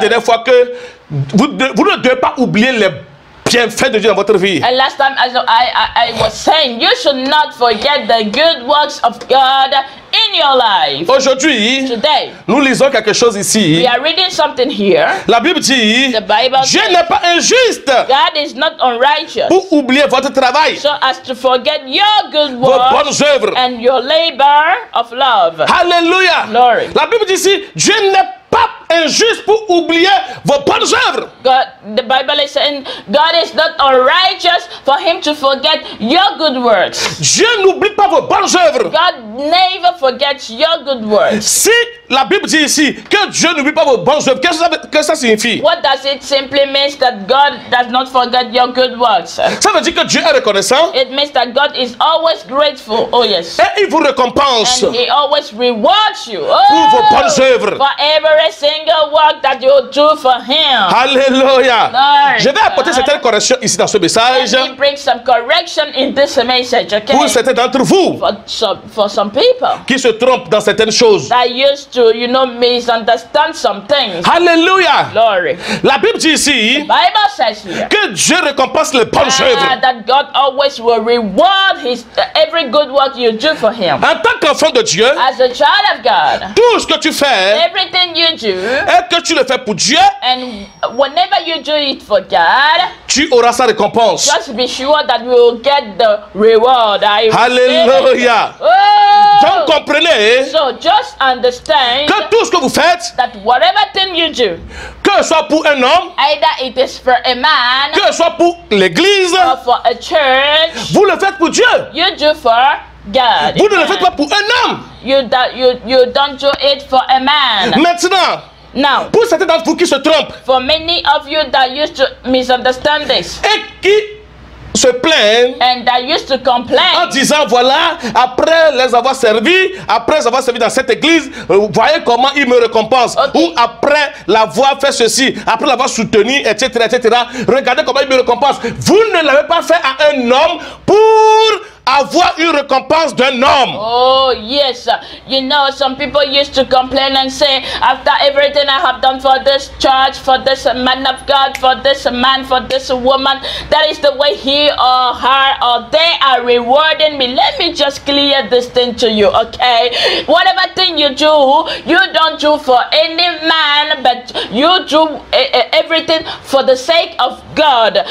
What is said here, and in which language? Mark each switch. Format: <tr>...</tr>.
<fr>dernière fois que vous ne devez pas oublier les bienfaits de Dieu dans votre vie.</fr> <en>And last time I was saying you should not forget the good works of God in your life.</en> <fr>Aujourd'hui,</fr> <en>Today,</en> <fr>nous lisons quelque chose ici.</fr> <en>we are reading something here.</en> <fr>La Bible dit,</fr> <en>The Bible</en> <fr>Dieu</fr> <en>says</en> <fr>n'est pas injuste</fr> <en>God is not unrighteous,</en> <fr>pour oublier votre travail,</fr> <en>so as to forget your good</en> <fr>vos</fr> <en>works</en> <fr>bonnes œuvres.</fr> <en>and your labor of love.</en> <fr>Alléluia.</fr> <en>Glory.</en> <fr>La Bible dit ici, Dieu n'est pas injuste pour oublier vos bonnes œuvres.</fr> <en>God, the Bible is saying God is not unrighteous for Him to forget your good works.</en> <fr>Dieu n'oublie pas vos bonnes œuvres.</fr> <en>God never forgets your good works.</en> <fr>Si la Bible dit ici que Dieu n'oublie pas vos bonnes œuvres, qu'est-ce que ça signifie?</fr> <en>What does it simply mean that God does not forget your good works?</en> <fr>Ça veut dire que Dieu est reconnaissant</fr> <en>It means that God is always grateful. Oh yes.</en> <fr>et il vous récompense</fr> <en>And He always rewards you</en> <fr>pour vos bonnes œuvres.</fr> <en>for every single single work that you do for him.</en> <fr>Alléluia.</fr> <en>Lord,</en> <fr>Je vais apporter certaines corrections ici dans ce message</fr> <en>let me bring some correction in this message, okay?</en> <fr>pour certains d'entre vous</fr> <en>For some people</en> <fr>qui se trompent dans certaines choses.</fr> <en>that used to, misunderstand some things.</en> <fr>Alléluia.</fr> <en>Glory.</en> <fr>La Bible dit ici</fr> <en>Bible says here</en> <fr>que Dieu récompense les bonnes œuvres.</fr> <en>that God always will reward every good work you do for him.</en> <fr>En tant qu'enfant de Dieu,</fr> <en>As a child of God,</en> <fr>tout ce que tu fais,</fr> <en>everything you do,</en> <fr>et que tu le fais pour Dieu,</fr> <en>and whenever you do it for God,</en> <fr>tu auras sa récompense.</fr> <en>just be sure that you will get the reward.</en> <fr>Alléluia.</fr> <en>Oh!</en> <fr>Donc comprenez</fr> <en>So just understand</en> <fr>que tout ce que vous faites,</fr> <en>that whatever thing you do,</en> <fr>que ce soit pour un homme,</fr> <en>either it is for a man</en> <fr>que ce soit pour l'église,</fr> <en>or for a church,</en> <fr>vous le faites pour Dieu.</fr> <en>you do for God.</en> <fr>Vous ne le faites pas pour un homme.</fr> <en>You don't do it for a man.</en> <fr>Maintenant,</fr> <en>Now,</en> <fr>pour certains d'entre vous qui se trompent</fr> <en>for many of you that used to misunderstand this</en> <fr>et qui se plaignent</fr> <en>and that used to</en> <fr>en</fr> <en>complain,</en> <fr>disant voilà, après les avoir servis, après les avoir servis dans cette église, voyez comment il me récompense.</fr> <en>Ok.</en> <fr>Ou après l'avoir fait ceci, après l'avoir soutenu, etc., etc. Regardez comment il me récompense. Vous ne l'avez pas fait à un homme pour avoir une récompense d'un homme.</fr> <en>oh yes, some people used to complain and say, after everything I have done for this church, for this man of God, for this man, for this woman, that is the way he or her or they are rewarding me. Let me just clear this thing to you, okay? Whatever thing you do, you don't do for any man, but you do everything for the sake of God.</en>